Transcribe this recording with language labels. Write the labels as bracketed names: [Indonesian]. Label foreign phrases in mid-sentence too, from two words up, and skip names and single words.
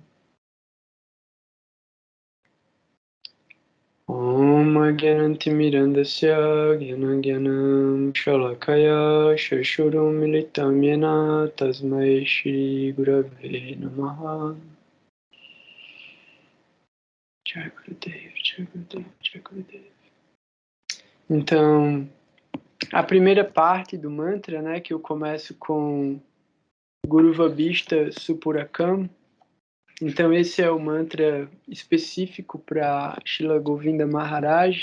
[Sanskrit] ओम् अज्ञानन्तिमिरान्धस्य ज्ञानाज्ञानम् शलाकया शशुरुम् मिलितम् येन तस्मै श्री गुरवे नमः जय गुरुदेव, जय गुरुदेव, जय गुरुदेव. [Portuguese] Então, a primeira parte do mantra, né, que eu começo com [Sanskrit] गुरु वभिष्ट सुपुरकम्. [Portuguese] Então, esse é o mantra específico para Srila Govinda Maharaj.